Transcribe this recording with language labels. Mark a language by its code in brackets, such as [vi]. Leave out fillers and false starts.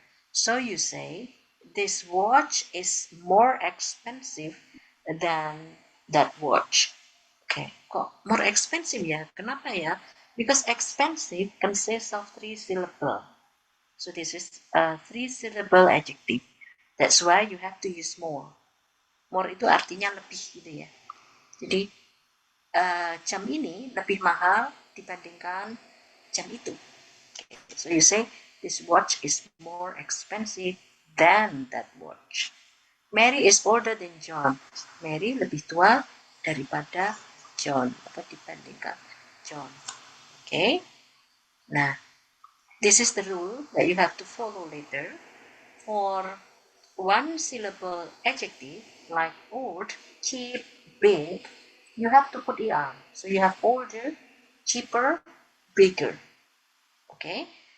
[en] So you say this watch is more expensive than that watch. Okay, kok more expensive ya? [id] Kenapa ya? [en] Because expensive consists of 3 syllable. So this is a 3 syllable adjective. That's why you have to use more. [id] More itu artinya lebih gitu ya. Jadi jam ini lebih mahal dibandingkan jam itu. [en] Okay. So you say this watch is more expensive than that watch. Mary is older than John. [id] Mary lebih tua daripada John atau dibandingkan John. [en] Okay. Nah, this is the rule that you have to follow later. For one syllable adjective like old, cheap, big, you have to put er. So you have older, cheaper, bigger. Okay.